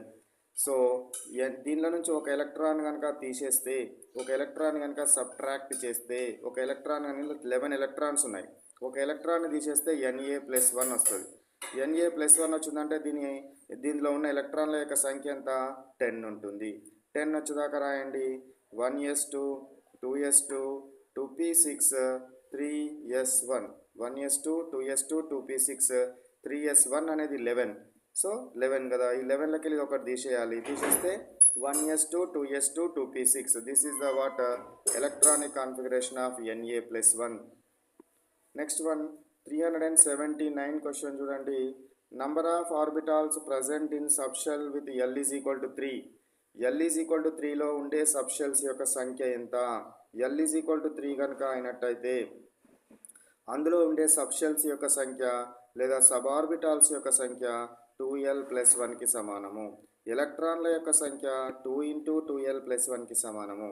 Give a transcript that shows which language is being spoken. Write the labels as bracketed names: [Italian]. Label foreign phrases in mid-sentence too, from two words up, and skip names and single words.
[Telugu] సో దీనిలో నుంచి ఒక ఎలక్ట్రాన్ కనుక తీసేస్తే, ఒక ఎలక్ట్రాన్ కనుక సబ్ట్రాక్ట్ చేస్తే, ఒక ఎలక్ట్రాన్ 11 ఎలక్ట్రాన్స్ ఉన్నాయి, ఒక ఎలక్ట్రాన్ తీసేస్తే Na+1 వస్తుంది. Na+1 వచ్చిందంటే దీనిలో ఉన్న ఎలక్ట్రాన్ల యొక్క సంఖ్య ఎంత? 10 ఉంటుంది. 10 వచ్చేదాకా రాయండి. 1s2 2s2 2p6 3s1. 1s2 2s2 2p6 3s1 అనేది 11. సో 11 కదా, ఈ 11లకి వెళ్ళి ఒకటి తీసేయాలి. తీసేస్తే 1s2 2s2 2p6. [English] this is the what electronic configuration of Na+1. next one 379 question చూడండి. number of orbitals present in subshell with L is equal to 3. L is equal to [Telugu] 3లో ఉండే సబ్షెల్స్ యొక్క సంఖ్య ఎంత? [English] L is equal to [Telugu] 3 కనుక అయినట్టయితే అందులో ఉండే సబ్షెల్స్ యొక్క సంఖ్య లేదా [English] sub orbitals [Telugu] యొక్క సంఖ్య 2l+1కి సమానము. ఎలక్ట్రాన్ల యొక్క సంఖ్య 2 × 2l+1కి సమానము.